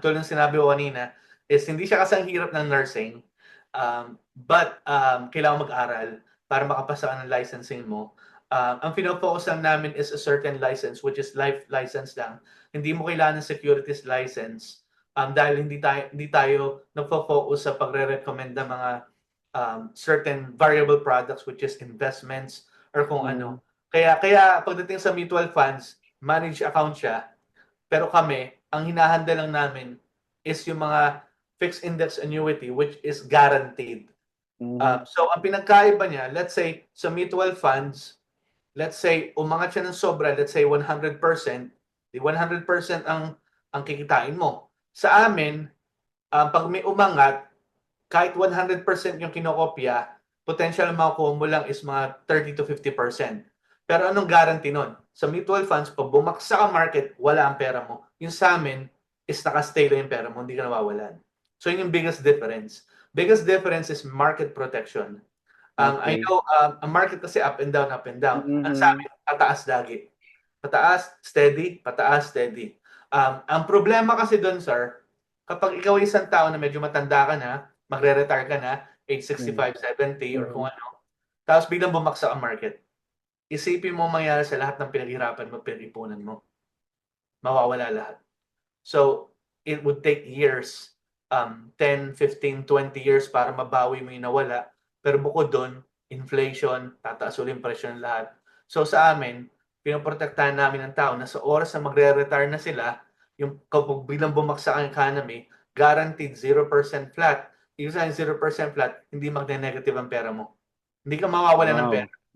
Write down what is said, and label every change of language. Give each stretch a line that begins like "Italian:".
Filipino: Tulad ng sinabi ko kanina, is hindi siya kasang hirap ng nursing. But kailangan mag-aral para makapasa ka ng licensing mo. Ang pinofocus lang namin is a certain license, which is life license lang. Hindi mo kailangan ng securities license. Dahil hindi tayo nagfo-focus sa pagre-recommend ng mga certain variable products, which is investments or kung ano. Kaya pagdating sa mutual funds, managed account siya, pero kami, ang hinahanda lang namin is yung mga fixed index annuity, which is guaranteed. So ang pinagkaiba niya, let's say sa mutual funds, let's say umangat siya ng sobra, let's say 100%, di 100% ang kikitain mo. Sa amin, pag may umangat, kahit 100% yung kinokopya, potential makukuha mo lang is mga 30 to 50%. Pero anong guarantee nun? Sa mutual funds, pag bumaksak ang market, wala ang pera mo. Yung sa amin, is nakastay lang yung pera mo, hindi ka nawawalan. So yun yung
English: biggest difference. Biggest difference is market protection. I know, ang market kasi up and down, up and down.
Filipino: Ang sa amin, pataas lagi. Pataas, steady, pataas, steady. Ang problema kasi doon, sir, kapag ikaw ay isang tao na medyo matanda ka na, magre-retire ka na, age 65, 70, or kung ano, tapos biglang bumaksak ang market. Isipin mo mangyari sa lahat ng pinaghirapan mo, pinag-ipunan mo. Mawawala lahat.
English: So, it would take years, 10, 15, 20 years
Filipino: para mabawi mo yung nawala. Pero bukod doon, inflation, tataas ulit yung presyo ng lahat. So sa amin, pinoprotektahan namin ang tao na sa oras na magre-retire na sila, yung kapag bilang bumagsak ang economy, guaranteed 0% flat. Ibig sabihin 0% flat, hindi magne-negative ang pera mo. Hindi ka mawawalan ng pera.